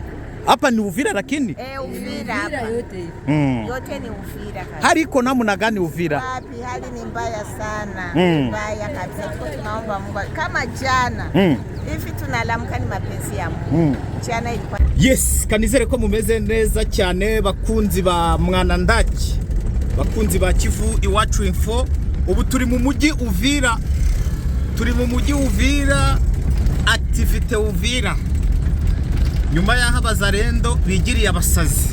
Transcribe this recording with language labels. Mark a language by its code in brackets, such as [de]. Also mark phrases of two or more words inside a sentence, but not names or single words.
[sw] Hapa ni Uvira lakini? Uvira hapa. Yote ni Uvira kabisa. Hali iko namna gani Uvira? Wapi hali ni mbaya sana. Mbaya kabisa. Tunaomba Mungu kama jana. Hivi tunalamka ni mapenzi ya Mungu. Jana ilikuwa. [rw] Yes, kanizere ko mumeze neza cyane bakunzi ba Mwanandaki. Bakunzi ba Kivu Iwacu Info. Ubu turi mu mujyi Uvira. Turi mu mujyi Uvira. Activite Uvira. Nyuma y'aho abazarendo bigiriye abasazi.